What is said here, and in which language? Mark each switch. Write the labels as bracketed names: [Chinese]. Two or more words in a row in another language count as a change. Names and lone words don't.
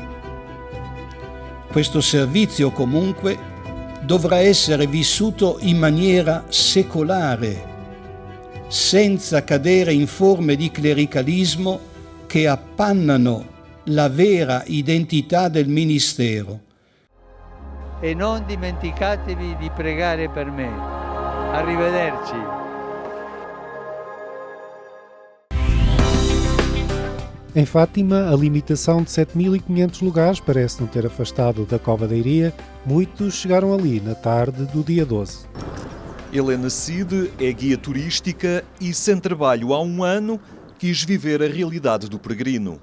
[Italian] Questo servizio comunque dovrà essere vissuto in maniera secolare, senza cadere in forme di clericalismo che appannano la vera identità del ministero. E non dimenticatevi di pregare per me. Arrivederci. [Portuguese] Em Fátima, a limitação de 7.500 lugares parece não ter afastado da Cova da Iria. Muitos chegaram ali na tarde do dia 12. Helena Cide é guia turística e, sem trabalho há um ano, quis viver a realidade do peregrino.